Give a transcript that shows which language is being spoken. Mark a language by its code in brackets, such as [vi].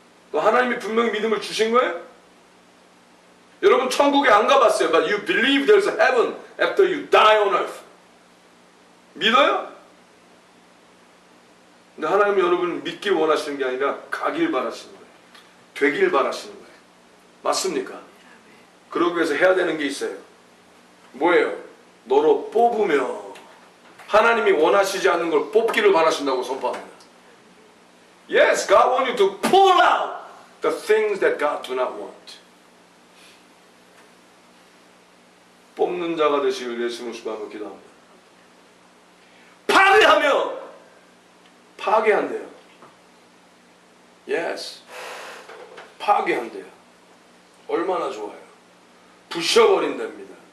[ko] 또 하나님이 분명히 믿음을 주신 거예요? 여러분 천국에 안 가봤어요. [en] But you believe there's a heaven after you die on earth. [ko] 믿어요? 근데 하나님이 여러분을 믿기 원하시는 게 아니라 가길 바라시는 거예요. 되길 바라시는 거예요. 맞습니까? 그러기 위해서 해야 되는 게 있어요. 뭐예요? 너로 뽑으며 하나님이 원하시지 않는 걸 뽑기를 바라신다고 선포합니다. [en] Yes, God wants you to pull out the things that God do not want. [ko] 뽑는 자가 되시길 예수님을 수고하며 기도합니다. 파괴하며 파괴한대요. Yes, 파괴한대요. 얼마나 좋아요. 부셔버린답니다.